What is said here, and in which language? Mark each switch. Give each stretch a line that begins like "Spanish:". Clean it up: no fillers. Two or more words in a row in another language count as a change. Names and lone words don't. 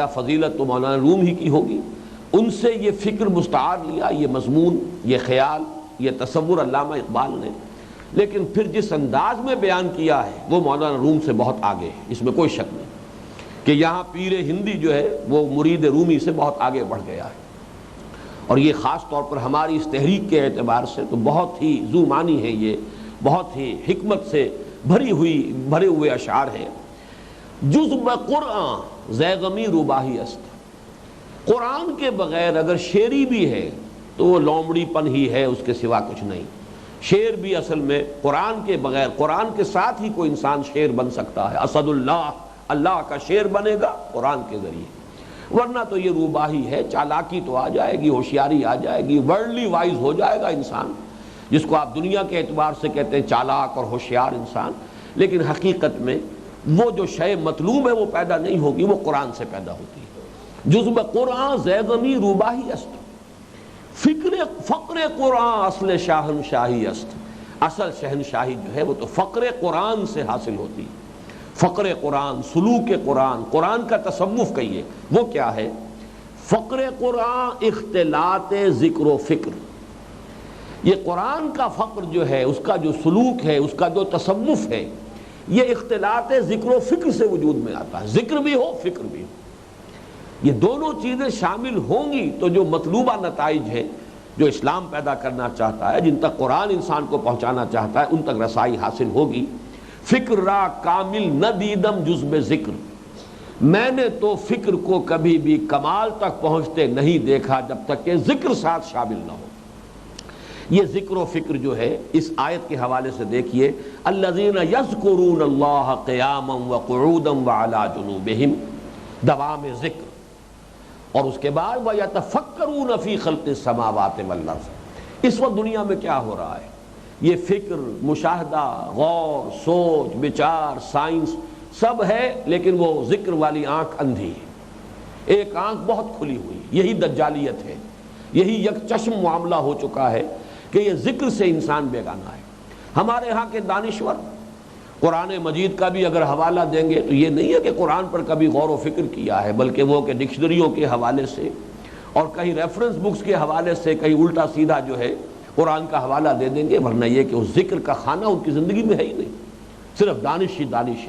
Urdu: فضیلت تو مولانا روم ہی کی ہوگی، ان سے یہ فکر مستعار لیا، یہ مضمون، یہ خیال، یہ تصور علامہ اقبال نے، لیکن پھر جس انداز میں بیان کیا ہے وہ مولانا روم سے بہت آگے ہے، اس میں کوئی شک نہیں کہ یہاں پیر ہندی جو ہے وہ مرید رومی سے بہت آگے بڑھ گیا ہے، اور یہ خاص طور پر ہماری اس تحریک کے اعتبار سے تو بہت ہی ذو معنی ہے، یہ بہت ہی حکمت سے بھرے ہوئے اشعار ہیں۔
Persian: جز بقرآن زیغمی روباہی است،
Urdu: قرآن کے بغیر اگر شعری بھی ہے تو وہ لومڑی پن ہی ہے، اس کے سوا کچھ نہیں۔ شعر بھی اصل میں قرآن کے بغیر، قرآن کے ساتھ ہی کوئی انسان شعر بن سکتا ہے۔ اسد اللہ، اللہ کا شعر بنے گا قرآن کے ذریعے، ورنہ تو یہ روباہی ہے، چالاکی تو آ جائے گی، ہوشیاری آ جائے گی،
English: worldly wise
Urdu: ہو جائے گا انسان، جس کو آپ دنیا کے اعتبار سے کہتے ہیں چالاک اور ہوشیار انسان، لیکن حقیقت میں وہ جو شے مطلوب ہے وہ پیدا نہیں ہوگی، وہ قرآن سے پیدا ہوتی ہے۔
Persian: جزب قرآن زیغمی روباہی است، فقر قرآن اصل شاہنشاہی است،
Urdu: اصل شہنشاہی جو ہے وہ تو فقر قرآن سے حاصل ہوتی ہے۔ فقر قرآن، سلوک قرآن، قرآن کا تصوف کہیے، وہ کیا ہے؟
Persian: فقر قرآن اختلاط ذکر و فکر،
Urdu: یہ قرآن کا فقر جو ہے، اس کا جو سلوک ہے، اس کا جو تصوف ہے، یہ اختلاط ذکر و فکر سے وجود میں آتا ہے، ذکر بھی ہو فکر بھی ہو، یہ دونوں چیزیں شامل ہوں گی تو جو مطلوبہ نتائج ہے، جو اسلام پیدا کرنا چاہتا ہے، جن تک قرآن انسان کو پہنچانا چاہتا ہے، ان تک رسائی حاصل ہوگی۔
Persian: فکر را کامل نہ دیدم جز بے ذکر،
Urdu: میں نے تو فکر کو کبھی بھی کمال تک پہنچتے نہیں دیکھا جب تک کہ ذکر ساتھ شامل نہ ہو۔ یہ ذکر و فکر جو ہے اس آیت کے حوالے سے دیکھیے،
Arabic: الذین یذکرون اللہ قیاما وقعودا وعلی جنوبہم،
Urdu: دوام ذکر، اور اس کے بعد
Arabic: وَيَتَفَكَّرُونَ فِي خَلْقِ السَّمَاوَاتِ وَالْأَرْضِ۔
Urdu: اس وقت دنیا میں کیا ہو رہا ہے؟ یہ فکر، مشاہدہ، غور، سوچ، بچار، سائنس سب ہے، لیکن وہ ذکر والی آنکھ اندھی ہے، ایک آنکھ بہت کھلی ہوئی۔ یہی دجالیت ہے، یہی یک چشم معاملہ ہو چکا ہے کہ یہ ذکر سے انسان بیگانہ ہے۔ ہمارے ہاں کے دانشور قرآن مجید کا بھی اگر حوالہ دیں گے تو یہ نہیں ہے کہ قرآن پر کبھی غور و فکر کیا ہے، بلکہ وہ کہ ڈکشنریوں کے حوالے سے اور کہیں
English: reference books
Urdu: کے حوالے سے کہیں الٹا سیدھا جو ہے قرآن کا حوالہ دے دیں گے، ورنہ یہ کہ اس ذکر کا خانہ ان کی زندگی میں ہے ہی نہیں، صرف دانش ہی دانش ہے۔